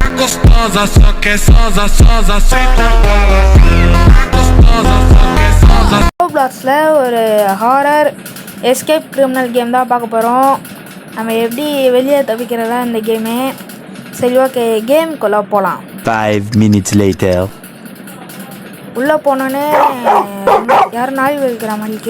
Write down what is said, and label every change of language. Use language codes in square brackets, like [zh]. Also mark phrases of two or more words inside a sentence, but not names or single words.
[pt] gostosa, só que sosa, sosa, senta gostosa, só que sosa. [ta] ரோப்ளாக்ஸில் ஒரு [en] horror escape criminal game [ta] தான் பார்க்க போகிறோம். நம்ம எப்படி வெளியே தப்பிக்கிறதா இந்த கேமு. சரி, ஓகே, கேமுக்குள்ளே போகலாம். [en] 5 minutes later. [ta] உள்ளே போனோன்னே யாரும் நாய் வைக்கிற மாதிரிக்கு.